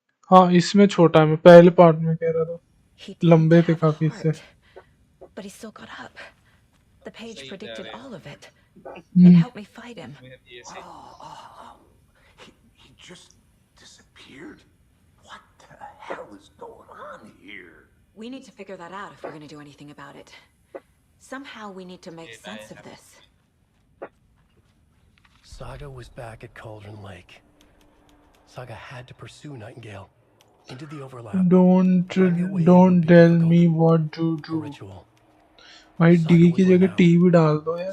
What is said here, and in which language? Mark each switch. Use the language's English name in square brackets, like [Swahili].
[Hindi] हाँ इसमें छोटा है मैं पहले पार्ट में कह रहा था लंबे थे काफी इससे। [English] But he still got up. The page predicted all of it. It Hmm. helped me fight him. He just disappeared? What the hell is going on here? We need to figure that out if we're going to do anything about it. Somehow we need to make sense of this. Saga was back at Cauldron Lake. Saga had to pursue Nightingale into the overlap. Don't tell me what to do. Ritual. [Hindi] भाई D की जगह T भी डाल दो यार।